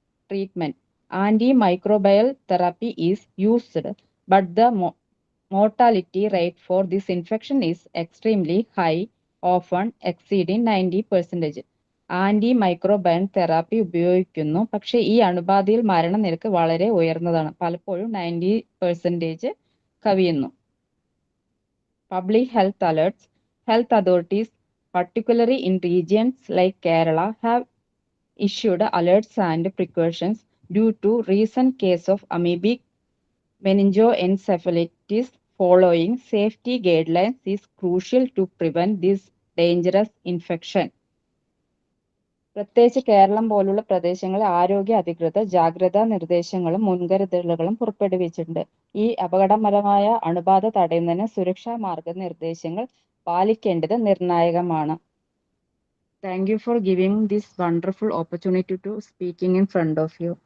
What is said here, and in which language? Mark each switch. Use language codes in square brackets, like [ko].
[en] Treatment: antimicrobial therapy is used, but the mortality rate for this infection is extremely high, often exceeding 90%. [ml] Anti microbial therapy ഉപയോഗിക്കുന്നു, പക്ഷേ ഈ അണുബാധയിൽ മരണനിരക്ക് വളരെ ഉയർന്നതാണ്, പലപ്പോഴും 90% കവിയുന്നു. [en] Public health alerts. Health authorities, particularly in regions like Kerala, have issued alerts and precautions due to recent case of amoebic meningoencephalitis. Following safety guidelines is crucial to prevent this dangerous infection. [ml] പ്രത്യേകിച്ച് കേരളം പോലുള്ള പ്രദേശങ്ങളിൽ ആരോഗ്യ അധികൃതർ ജാഗ്രതാ നിർദ്ദേശങ്ങളും മുൻകരുതലുകളും പുറപ്പെടുവിച്ചിട്ടുണ്ട്. ഈ അപകടകരമായ അണുബാധ തടയുന്നതിന് സുരക്ഷാ മാർഗനിർദ്ദേശങ്ങൾ പാലിക്കേണ്ടത് നിർണായകമാണ്. [en] Thank you for giving this wonderful opportunity to speaking in front of you.